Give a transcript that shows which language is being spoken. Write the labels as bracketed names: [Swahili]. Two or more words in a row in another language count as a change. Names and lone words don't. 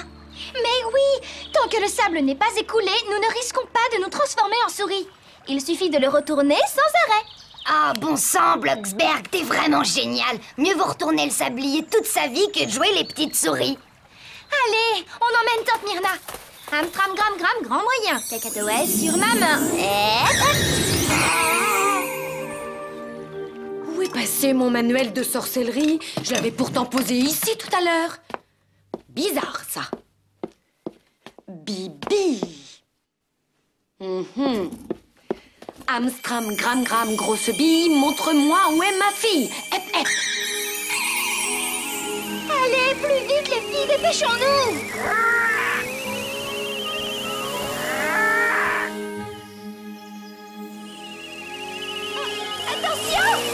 [French] Mais oui, tant que le sable n'est pas écoulé, nous ne risquons pas de nous transformer en souris. Il suffit de le retourner sans arrêt. Ah, bon sang, Bloxberg, t'es vraiment génial. Mieux vaut retourner le sablier toute sa vie que de jouer les petites souris. Allez, on emmène Tante Myrna. Amstram, gram, gram, grand moyen. Kakatoès sur ma main. Où est passé mon manuel de sorcellerie? Je l'avais pourtant posé ici tout à l'heure. Bizarre, ça. Bibi. Amstram, gram, gram, grosse bille, montre-moi où est ma fille. Hep, hep. Allez, plus vite les filles, dépêchons-nous. Attention!